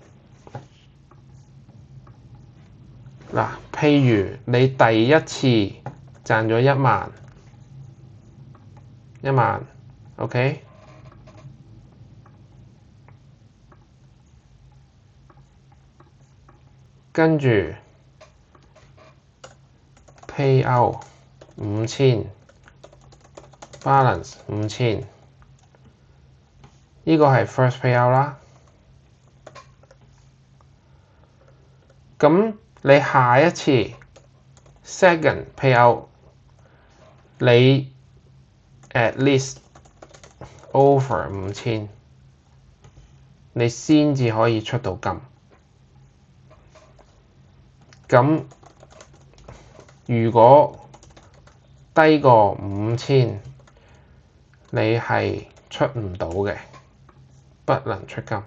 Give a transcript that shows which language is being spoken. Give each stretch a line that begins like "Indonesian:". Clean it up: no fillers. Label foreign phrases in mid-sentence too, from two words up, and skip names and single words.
Cantonese: 嗱，譬如你第一次賺咗1萬 ，OK， 跟住
English: pay out
Cantonese: 5000 balance 5000，呢個係
English: first pay out
Cantonese: 啦。咁你下一次
English: second pay out，
Cantonese: 你
English: at least over
Cantonese: 5000，你先至可以出到金。咁如果低過5000，你係出唔到嘅，不能出金。